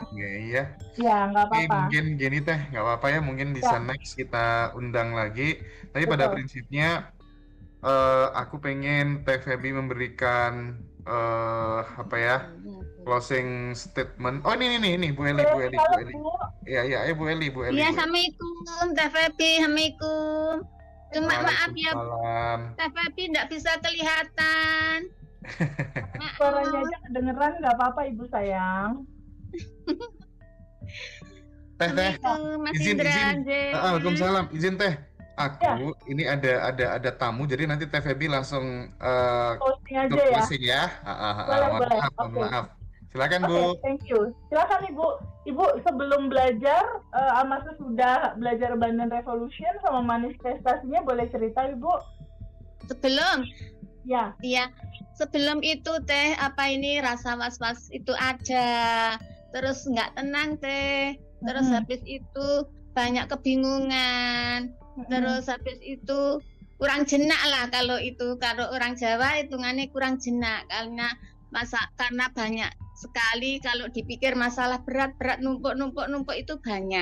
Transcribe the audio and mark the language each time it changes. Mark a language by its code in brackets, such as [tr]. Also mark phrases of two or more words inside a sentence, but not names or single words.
[id] Ya. Ya, nggak Oke, apa-apa. mungkin gini Teh, nggak apa-apa ya. Mungkin bisa Ya. next kita undang lagi. Tapi pada Betul. prinsipnya aku pengen Teh Feby memberikan apa ya, [en] closing statement. [id] Oh ini Bu Eli, Bu Eli, Bu Halo, Eli. Bu. Iya, Bu Eli, Bu Eli. Iya, Bu Eli. Assalamualaikum, Teh Feby, Assalamualaikum. Cuma maaf ya, Waalaikumsalam. Teh Feby nggak bisa kelihatan. Suaranya aja kedengeran, nggak apa-apa Ibu sayang. Teh, Assalamualaikum, Mas izin. Indra. Jen. Waalaikumsalam. Izin Teh. Aku ini ada tamu, jadi nanti Teh Feby langsung Posting aja untuk ya. closing ya. Boleh. Mohon Oke. maaf. Silakan Oke, Bu. [en] thank you. [id] Silakan Ibu. Ibu sebelum belajar, masa sudah belajar Abundant Revolution sama manifestasinya boleh cerita Ibu? Sebelum, Ya. iya, sebelum itu Teh, apa ini rasa was-was itu ada, terus nggak tenang Teh, terus habis itu banyak kebingungan, terus habis itu kurang jenak lah kalau orang Jawa hitungannya kurang jenak karena banyak sekali kalau dipikir masalah berat numpuk itu banyak.